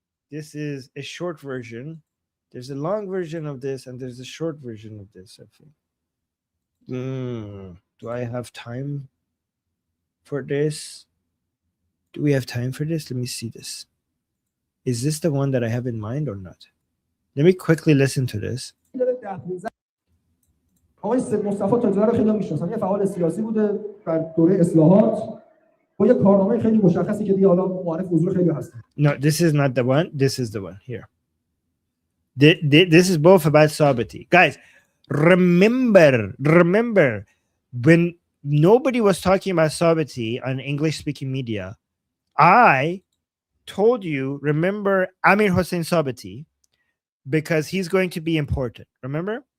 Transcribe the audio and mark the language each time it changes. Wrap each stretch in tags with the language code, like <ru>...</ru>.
<en>This is a short version. There's a long version of this and there's a short version of this, I think. Do I have time for this? Do we have time for this? Let me see this. Is this the one that I have in mind or not? Let me quickly listen to this.</en> <fa>آقای سید مصطفی تاج‌زاده رو خیلی میشناسن. یه فعال سیاسی بوده در دوره اصلاحات با یه کارنامه خیلی مشخصی که دیگه حالا معرف حضور خیلی هستن.</fa> <en>No, this is not the one. This is the one here. This is both about Sabati. Guys, remember when nobody was talking about Sabati on English-speaking media, I told you, remember Amir Hossein Sabati, because he's going to be important. Remember?</en>